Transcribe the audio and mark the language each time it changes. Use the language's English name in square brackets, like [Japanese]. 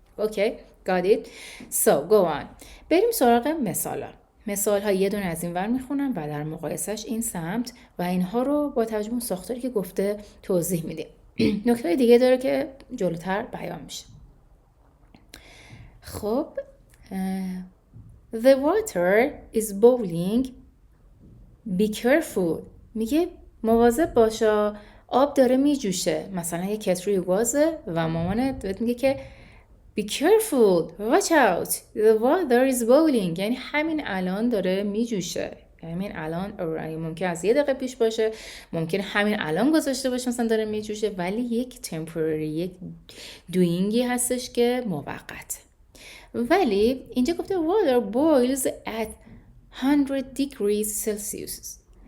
[English] Okay? got it? So go on. [Persian] بریم سراغ مثال ها یه دونه از این ور میخونم و در مقایسش این سمت و اینها رو با توجه اون ساختاری که گفته توضیح میدیم. نکته دیگه داره که جلوتر بیان میشه. [English] خب the water is boiling, be careful. [Persian] میگه مواظب باشا، آب داره میجوشه. مثلا یه کتری گازه و مامانت بهت میگه که [English] be careful, watch out, the water is boiling. [Persian] یعنی همین الان داره میجوشه. همین الان ممکن از 1 دقیقه پیش باشه، ممکن همین الان گذاشته باشه مثلا داره میجوشه، ولی یک temporary، یک doingی هستش که موقت. ولی اینجا گفته [English] water boils at 100 degrees Celsius.